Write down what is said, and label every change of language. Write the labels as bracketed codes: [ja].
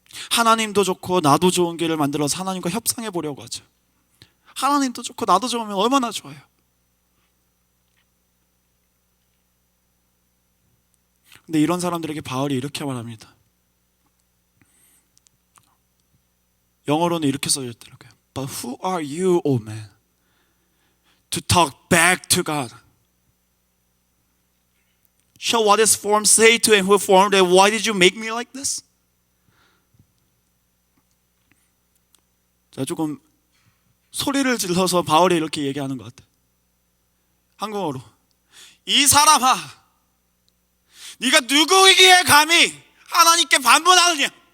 [ko] 하나님도 좋고 나도 좋은 길을 만들어서 하나님과 협상해 보려고 하죠. 하나님도 좋고 나도 좋으면 얼마나 좋아요. 근데 이런 사람들에게 바울이 이렇게 말합니다. 영어로는 이렇게 써져 있더라고요. [en] But who are you, O man, to talk back to God? Shall what is formed say to him who formed it, why did you make me like this? [ko] 자, 조금 소리를 질러서 바울이 이렇게 얘기하는 것 같아요. 한국어로. 이 사람아, 네가 누구이기에 감히 하나님께 반문하느냐?